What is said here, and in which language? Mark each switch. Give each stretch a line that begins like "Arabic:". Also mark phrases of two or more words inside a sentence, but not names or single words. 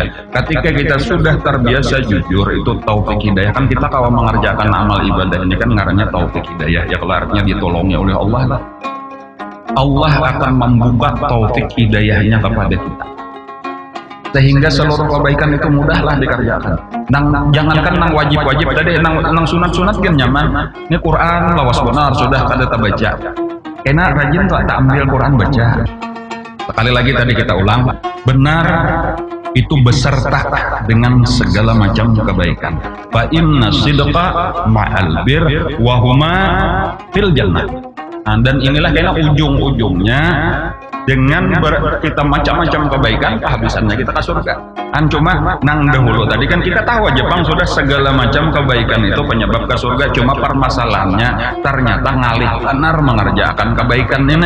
Indonesian: Ketika kita sudah terbiasa jujur, itu taufik hidayah. Kan kita kalau mengerjakan amal ibadah ini kan ngarannya taufik hidayah. Ya kalau artinya ditolongnya oleh Allah lah. Allah akan membuka taufik hidayahnya kepada kita. Sehingga seluruh kebaikan itu mudahlah dikerjakan.
Banjar: Jangankan nang wajib-wajib tadi, nang sunat-sunat kan nyaman. Ini Quran lawas benar sudah kada terbaca. Karena rajin tuh tak ambil Quran baca.
Indonesian: Sekali lagi tadi kita ulang, benar itu beserta dengan segala macam kebaikan.
Arabic: فإن الصدق مع البر وهما في الجنة.
Indonesian: Dan inilah kena ujung-ujungnya dengan kita macam-macam kebaikan kehabisannya kita ke surga.
Banjar: Cuma nang dahulu tadi kan kita tahu aja bang sudah segala macam kebaikan itu penyebab ke surga. Cuma permasalahannya ternyata ngalih benar mengerjakan kebaikan ini.